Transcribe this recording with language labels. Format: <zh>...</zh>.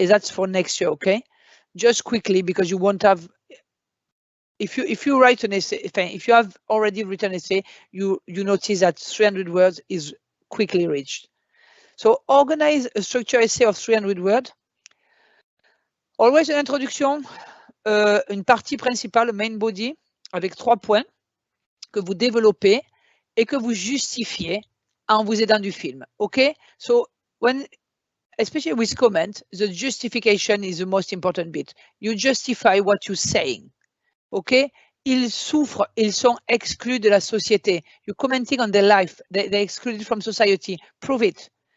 <en>That's for next year, okay? Just quickly, because you won't have. If you write an essay, if you have already written an essay, you notice that 300 words is quickly reached. So organize a structured essay of 300 words. Always an introduction,</en> <fr>une partie principale,</fr> <en>main body,</en> <fr>avec 3 points que vous développez et que vous justifiez en vous aidant du film.</fr> <en>Okay? So when especially with comment, the justification is the most important bit. You justify what you're saying. Okay?</en> <fr>Ils souffrent, ils sont exclus de la société.</fr> <en>You're commenting on their life. They're excluded from society. Prove it.</en>